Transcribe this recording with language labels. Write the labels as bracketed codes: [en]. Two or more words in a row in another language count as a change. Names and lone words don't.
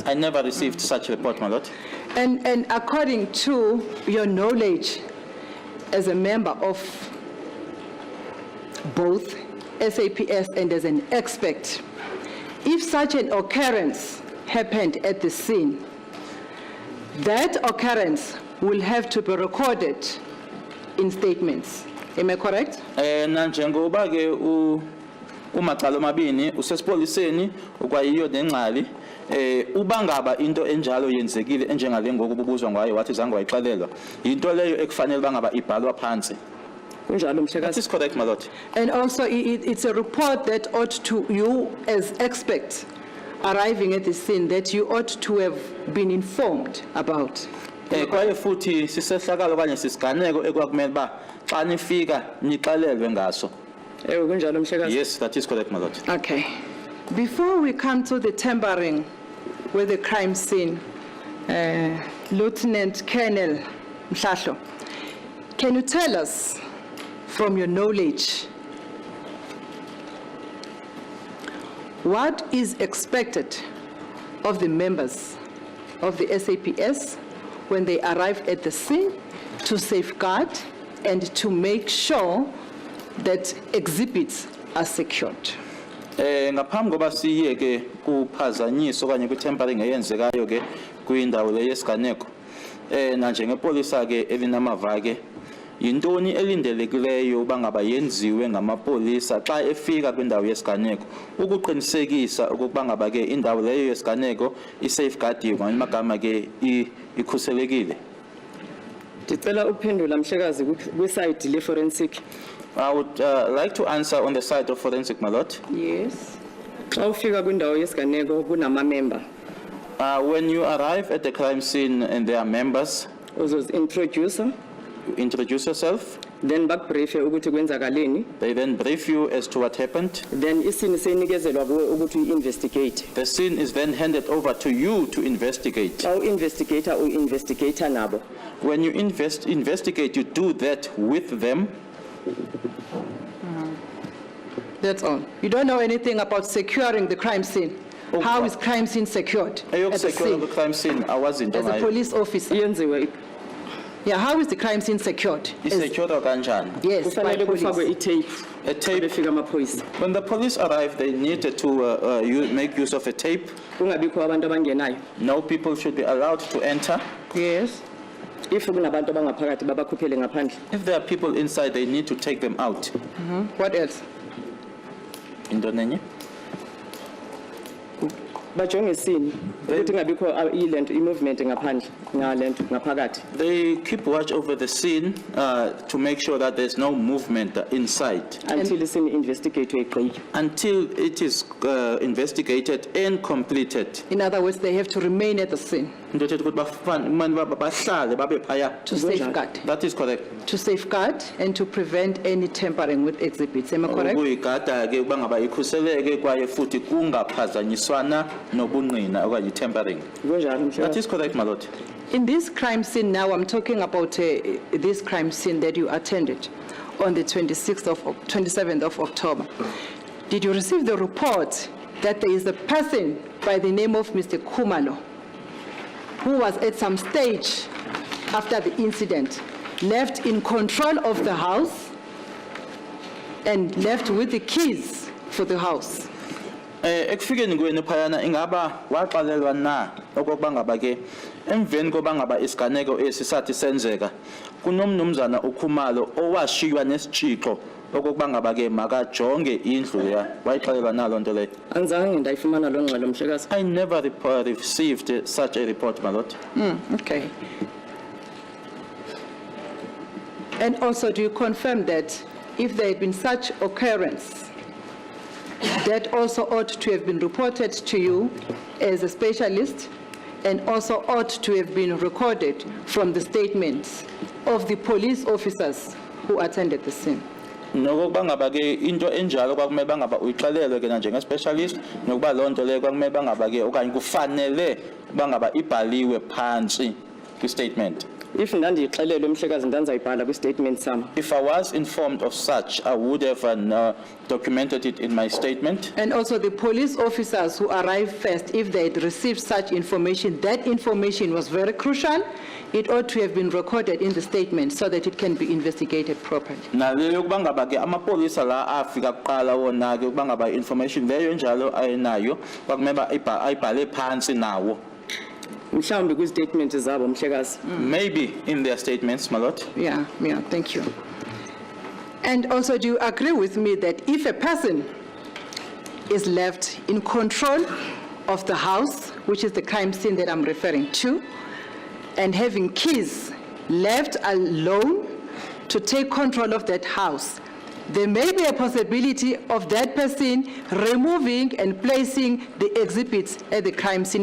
[en] I never received such a report, my lord. And according to your knowledge as a member of both SAPS and as an expert, if such an occurrence happened at the scene, that occurrence will have to be recorded in statements. Am I correct? [xh] Na njengoba ke umacala omabini usesipoliseni ukwayiyo nengxali uba ngaba into enjalo yenzekile enjengale ngoku bubuzwa ngayo wathi zange wayixelelwa into leyo ekufanele ba ngaba ibhalwa phansi. Kunjalo [en] That [xh] mhlekazi. [en] is correct, my lord. And also, it's a report that ought to, you as experts arriving at the scene, that you ought to have been informed about. [xh] Kwaye futhi sisehlakalo okanye sisiganeko ekwakumele ba xa nifika nixelelwe ngaso. Ewe kunjalo mhlekazi. [en] Yes, that is correct, my lord. Okay. Before we come to the tampering with the crime scene, Lieutenant Colonel Mhlahlo, can you tell us, from your knowledge, what is expected of the members of the SAPS when they arrive at the scene to safeguard and to make sure that exhibits are secured? [xh] Ngaphambi koba siye ke kuphazanyiso okanye kwi-tampering eyenzekayo ke kwindawo le yesiganeko na njengepolisa ke elinamava ke yintoni elindelekileyo uba ngaba yenziwe ngamapolisa xa efika kwindawo yesiganeko ukuqinisekisa ukuba ngaba ke indawo leyo yesiganeko i-safeguardiwe ngamanye amagama ke ikhuselekile? Ndicela ukuphendula mhlekazi kwiside le-forensic. [en] I would like to answer on the side of forensic, my lord. Yes. [xh] Xa ufika kwindawo yesiganeko kunama-member. [en] When you arrive at the crime scene and there are members, [zu] Uzozi-introducer, [en] you introduce yourself, [zu] then bakubriefe ukuthi kwenzakaleni, [en] they then brief you as to what happened. [zu] then isini seyinikezelwa kuwe ukuthi uyi-investigate. [en] The scene is then handed over to you to investigate. [xh] Xa u-investigator u-investigator nabo. [en] When you investigate, you do that with them. That's all. You don't know anything about securing the crime scene. How is crime scene secured at the [xh] Eyokusecured [en] scene the crime scene awazinto as a [xh] ngayo. [en] police officer? [xh] Yenziwe [en] Yeah, how is the crime scene secured? [zu] Isecure kanjani? [en] Yes, by [zu] kufanele kufakwe [en] police. [zu] i-tape. [en] A tape. [zu] Befika amaphoyisa. [en] When the police arrived, they needed to make use of a tape. [zu] Kungabikho abantu abangenayo. [en] No people should be allowed to enter. Yes. [zu] If kunabantu abangaphakathi babakhuphele ngaphandle. [en] If there are people inside, they need to take them out. What else? [xh] Into nenye? [zu] Bajonge isini ukuthi ngabikho ilento i-movement ngaphandle ngalento ngaphakathi. [en] They keep watch over the scene to make sure that there's no movement inside [zu] Until isini investigate igqike. [en] until it is investigated and completed. In other words, they have to remain at the scene [xh] Into ethetha ukuthi bahlale babe phaya. [en] to safeguard. That is correct. To safeguard and to prevent any tampering with exhibits. Am I correct? [xh] Ukuyigada ke kuba ngaba ikhuseleke kwaye futhi kungaphazanyiswana nobungqina okanye tampering. Kunjalo [en] That [xh] mhlekazi. [en] is correct, my lord. In this crime scene now, I'm talking about this crime scene that you attended on the 27th of October. Did you receive the report that there is a person by the name of Mr. Khumalo who was at some stage after the incident left in control of the house and left with the keys for the house? [xh] Ekufikeni kwenu phayana ingaba waxalelwa na okokuba ngaba ke emveni koba ngaba isiganeko esisathi senzeka kunomnumzana uKhumalo owashiywa nesitshixo okokuba ngaba ke makajonge indlu ya wayixalelwa na lonto leyo. Anzange ndayifumana lo ngxelo mhlekazi. [en] I never received such a report, my lord. Okay. And also, do you confirm that if there had been such occurrence, that also ought to have been reported to you as a specialist and also ought to have been recorded from the statements of the police officers who attended the scene? Nokuba ngaba ke into enjalo kwakumele bangaba uyixelelwe ke njenge specialist nokuba lonto leyo kwakumele bangaba ke okanye kufanele bangaba ibhaliwe phansi kwi statement. [xh] If ndandiyixelelwe mhlekazi ndanzayibhala kwi-statement sam. [en] If I was informed of such, I would have documented it in my statement. And also the police officers who arrived first, if they had received such information, that information was very crucial. It ought to have been recorded in the statement so that it can be investigated properly. [xh] Naleyo kuba ngaba ke amapolisa la afika kuqala wona ke kuba ngaba information leyo njalo ayinayo kwakumele ayibhale phansi nawo. Mhlawumbe kwi-statement zabo mhlekazi. [en] Maybe in their statements, my lord. Yeah, thank you. And also, do you agree with me that if a person is left in control of the house, which is the crime scene that I'm referring to, and having keys left alone to take control of that house, there may be a possibility of that person removing and placing the exhibits at the crime scene.